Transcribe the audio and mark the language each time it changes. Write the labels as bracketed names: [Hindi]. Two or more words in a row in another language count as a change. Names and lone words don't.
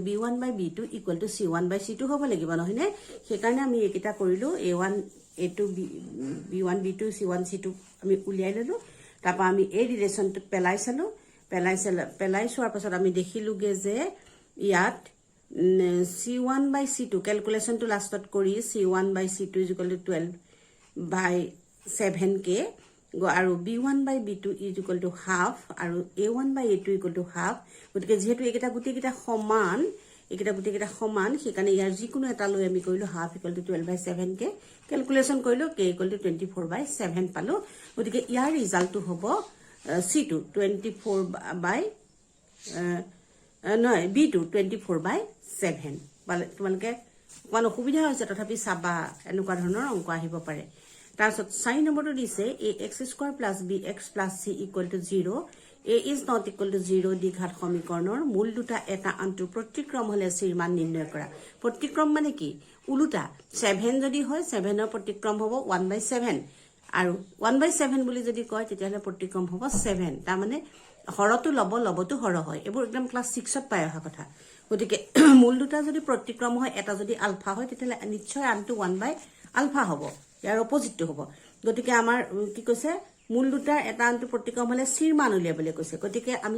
[Assamese] b1/b2 = c1/c2 হ'ব লাগিব নহয়নে সেই কাৰণে আমি একিটা কৰিলো a1 a2 b1 b2 c1 c2 আমি উলিয়াই ললো তাপা আমি এই ৰিলেচনটো পেলাই চোৱাৰ পাছত আমি দেখিলুগে যে ইয়াত c1/c2 ক্যালকুলেশনটো লাষ্টত কৰি c1/c2 = 12/7k আৰু b1/b2 = half আৰু a1/a2 = half গতিকে যেহেতু একেটা গুটিকেটা সমান সেইকাৰণে ইয়াৰ যিকোনো এটা লৈ আমি কৰিলো half = 12/7k ক্যালকুলেশন কৰিলো k = 24/7 পালো গতিকে ইয়াৰ ৰিজাল্টটো হ'ব c2 b2 24/7 মানে তোমালকে কোন অসুবিধা হৈছে তথাপি চাবা এনেকুৱা ধৰণৰ অংক আহিব পাৰে তাৰছত 4 নম্বৰটো দিছে ax² + bx + c = 0 [English] a is not equal to 0 [Assamese] দ্বিঘাত সমীকৰণৰ মূল দুটা এটা আনটো প্ৰতিক্ৰম হলে c ৰ মান নিৰ্ণয় কৰা প্ৰতিক্ৰম মানে কি উলুটা 7 যদি হয় 7 ৰ প্ৰতিক্ৰম হ'ব 1/7 আৰু 1/7 বুলি যদি কয় তেতিয়ালে প্ৰতিক্ৰম হ'ব 7 তাৰ মানে হৰটো লবটো হৰ হয় এবোৰ একদম ক্লাস 6 ত পাই অহা কথা গতিকে মূল দুটা যদি প্ৰতিক্ৰম হয় এটা যদি আলফা হয় তেতিয়ালে নিশ্চয় আনটো 1/আলফা হ'ব ইয়াৰ অপোজিটটো হ'ব গতিকে আমাৰ কি কৈছে মূল দুটা এটা আনটো প্ৰতিক্ৰম হলে c ৰ মান উলিয়াবলৈ কৈছে গতিকে আমি